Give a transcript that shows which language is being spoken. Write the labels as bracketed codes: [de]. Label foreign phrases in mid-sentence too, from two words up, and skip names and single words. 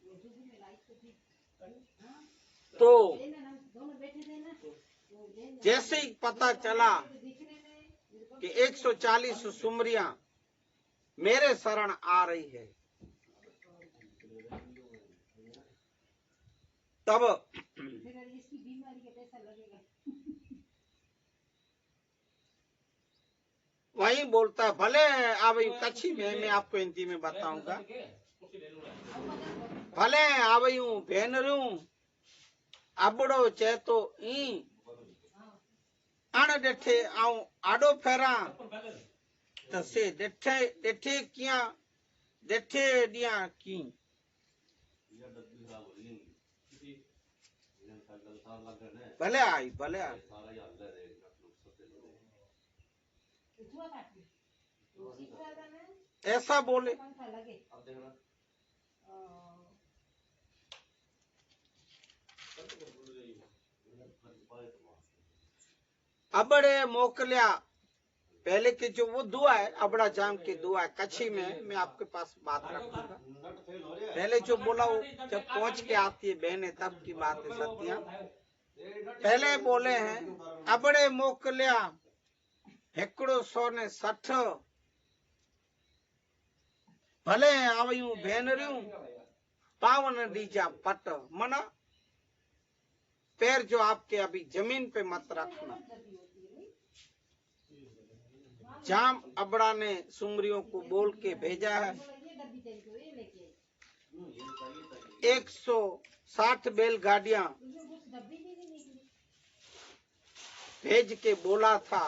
[hi] तो जैसे ही पता चला कि 140 सुमरियां मेरे शरण आ रही है, तब वही बोलता है, [kfr] भले आवई [hi] कच्छी में, मैं आपको हिंदी में बताऊंगा, [kfr] भले आवयूं भेनरूं अबड़ो चेतो ई अण ॾिठे आऊं आॾो फेरां तसे ॾिठे कियां ॾिठे ॾियां की। भले आई [hi] ऐसा बोले। [kfr] अबड़े मोकलिया, [hi] पहले की जो वो दुआ है अबड़ा जाम की दुआ है कच्छी में, मैं आपके पास बात रखूंगा। पहले जो बोला वो जब पहुंच के आती है बहने तब की बात है सत्या। पहले बोले हैं [kfr] अबड़े मोकलिया हिकड़ो 160 भले आवियूं भेनरियूं पावन डीजा पट, [hi] मना पैर जो आपके अभी जमीन पे मत रखना। जाम अबड़ा ने सुमरियों को बोल के भेजा है। 160 बैलगाड़ियां भेज के बोला था।